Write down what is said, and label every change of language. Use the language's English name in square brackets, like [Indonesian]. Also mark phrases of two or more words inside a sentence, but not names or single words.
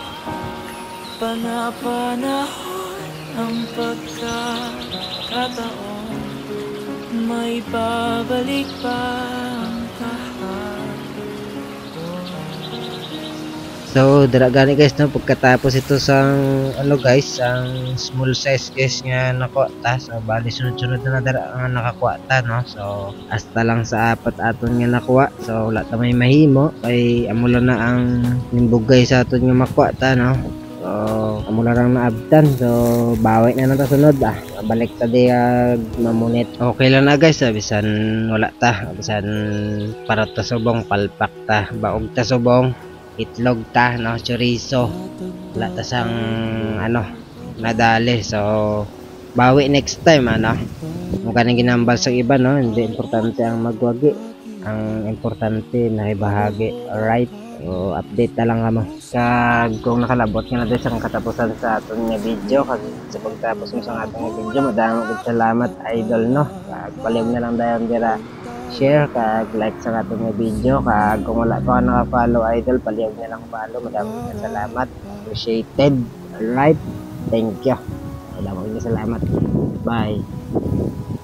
[Filipino] Panahon ang pagkakataon, may babalik pa ang kahapon. [Hiligaynon] So dira gani guys no, pagkatapos ito sang ano guys ang small size guys nga nakuha ta. So bali sunod-sunod na dira nga nakakuha ta no. So hasta lang sa apat aton nga nakuha. So wala ta may mahimo kay amo lang na ang nimbugay sa aton nga makuha ta no. So amo lang naabtan. So bawi na ta sunod balik ta di mamunit. Okay lang na guys bisan wala ta, bisan para ta subong palpak ta, baog ta subong itlog ta no, chorizo wala ta sang ano nadali. So bawi [English] next time [Hiligaynon] ano, mukha nang ginambal sa iba no, [Filipino] hindi importante ang magwagi, ang importante na ibahagi. [Hiligaynon] Alright, so update na lang kamo kag kung nakalabot nga na din sa katapusan sa aton nga video. Kag sa pagtapos mo sa aton nga video madamo gid salamat idol no. Kag baliw na lang dayon dira share kag like sa aton nga video. Kag kung wala pa naka-follow idol, palihog na lang follow. [Filipino] Maraming salamat, [English] appreciated. Alright, thank you, [Filipino] maraming salamat, bye.